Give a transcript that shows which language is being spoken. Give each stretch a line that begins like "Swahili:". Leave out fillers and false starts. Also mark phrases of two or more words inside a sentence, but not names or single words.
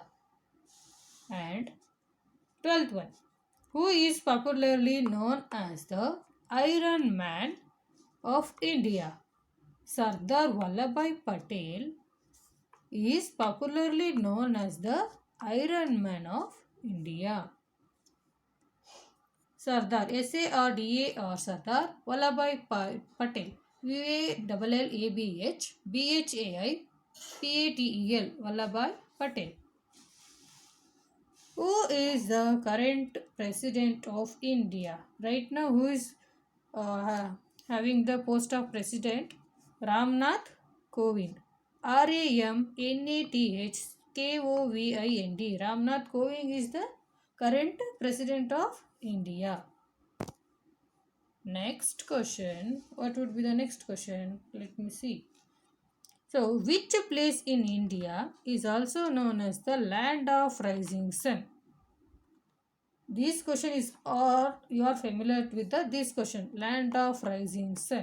English: And 12th one. Who is popularly known as the Iron Man of India? Sardar Vallabhbhai Patel is popularly known as the Iron Man of India. Sardar, Sardar, Sardar Vallabhbhai Patel, Vallabhbhai Patel, Vallabhbhai Patel. Who is the current president of India? Right now, who is having the post of president? Ramnath Kovind. Ramnath Kovind. Ramnath Kovind is the current president of India. Next question. What would be the next question? Let me see. So, which place in India is also known as the land of rising sun? This question is, or you are familiar with this question, land of rising sun.